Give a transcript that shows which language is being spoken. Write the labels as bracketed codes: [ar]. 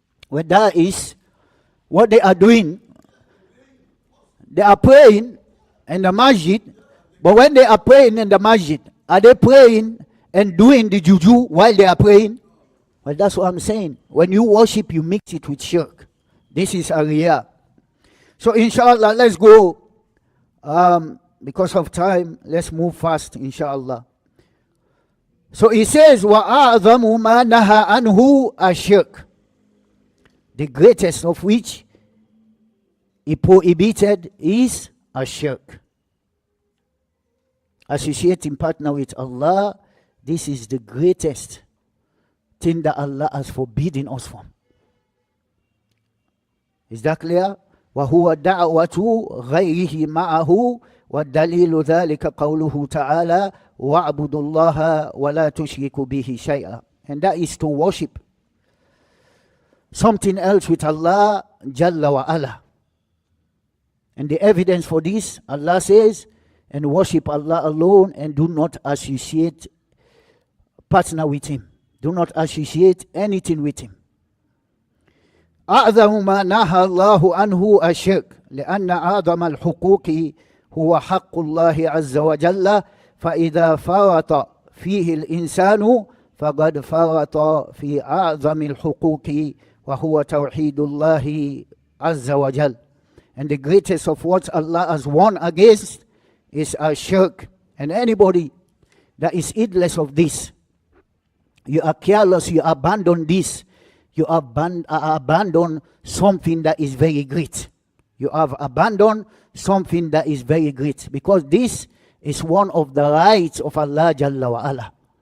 [en] Well, that is what they are doing. They are praying in the masjid, but when they are praying in the masjid, are they praying and doing the juju while they are praying? Well, that's what I'm saying. When you worship, you mix it with shirk. This is a riyah. So inshallah, let's go. Because of time, let's move fast, inshallah. So he says, [ar] وَأَعْظَمُ مَا نَهَى عَنْهُ الشِّرْكُ. [en] The greatest of which he prohibited is a shirk. Associating partner with Allah, this is the greatest thing that Allah has forbidden us from. Is that clear? [ar] وَهُوَ دَعْوَةُ غَيْرِهِ مَعَهُ وَالدَّلِيلُ ذَلِكَ قَوْلُهُ تَعَالَى وَاعْبُدُوا اللَّهَ وَلَا تُشْرِكُوا بِهِ شَيْئًا. [en] And that is to worship something else with Allah Jalla wa Ala. And the evidence for this, Allah says, and worship Allah alone and do not associate partner with Him. Do not associate anything with Him. [ar] أعظم ما نهى الله عنه الشرك لأن أعظم الحقوق هو حق الله عز وجل فإذا فرط فيه الإنسان فقد فرط في أعظم الحقوق وهو توحيد الله عز وجل. [en] And the greatest of what Allah has warned against is a shirk. And anybody that is heedless of this, you are careless, you abandon this, you abandon something that is very great. You have abandoned something that is very great. Because this is one of the rights of Allah Jalla wa Ala.